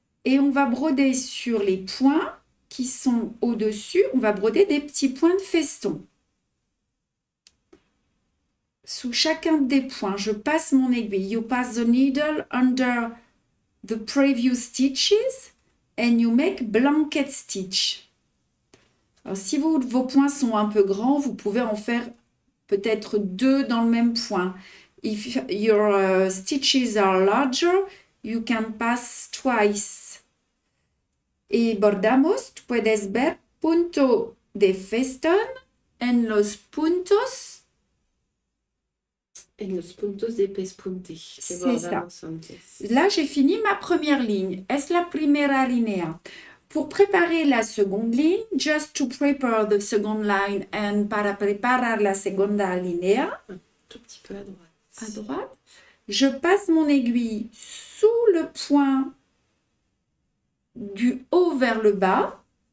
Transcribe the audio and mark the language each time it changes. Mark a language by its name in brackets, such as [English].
[French] Et on va broder sur les points qui sont au-dessus. On va broder des petits points de feston. Sous chacun des points, je passe mon aiguille. [English] You pass the needle under the previous stitches and you make blanket stitch. [French] Alors, si vos points sont un peu grands, vous pouvez en faire peut-être 2 dans le même point. [English] If your stitches are larger, you can pass twice. [Spanish] Y bordamos, tú puedes ver, punto de feston en los puntos. En los puntos de pespunte. [French] C'est ça. Là, j'ai fini ma première ligne. [Spanish] Es la primera línea. [French] Pour préparer la seconde ligne, [English] just to prepare the second line and [Spanish] para preparar la segunda línea, [French] un tout petit peu à droite. À droite, je passe mon aiguille sous le point du haut vers le bas.